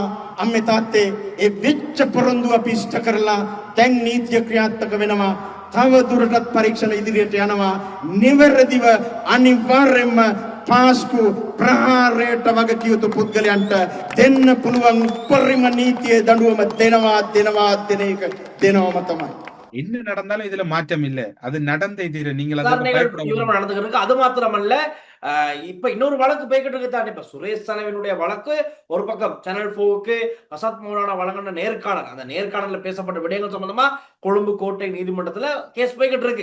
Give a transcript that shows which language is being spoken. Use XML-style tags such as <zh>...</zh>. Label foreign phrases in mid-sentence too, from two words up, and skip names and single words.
<si>අම්මේ තාත්තේ ඒ වෙච්ච පොරොන්දු අපි ඉෂ්ට කරලා දැන් නීතිය ක්‍රියාත්මක වෙනවා. තව දුරටත් පරීක්ෂණ ඉදිරියට යනවා. නිවැරදිව අනිවාර්යයෙන්ම පාස්කු ප්‍රහාරයට වග කිය යුතු පුද්ගලයන්ට දෙන්න පුළුවන් උපරිම නීතියේ දඬුවම දෙන එක දෙනවම තමයි.</si> <ta>என்ன நடந்தாலும் இதுல மாற்றம் இல்ல, அது நடந்தே தீர. நீங்கள் நடந்துருக்கு. அது மாத்திரமல்ல, இப்ப இன்னொரு வழக்கு போய்கிட்டு இருக்கு தானே. இப்ப சுரேஷ் தலைவனுடைய வழக்கு ஒரு பக்கம், சேனல் 4க்கு அசாத் மௌலானா வழங்கின நேர்காணல், அந்த நேர்காணல்ல பேசப்பட்ட விடயங்கள் சம்பந்தமா கொழும்பு கோட்டை நீதிமன்றத்துல கேஸ் போய்கிட்டு இருக்கு.</ta>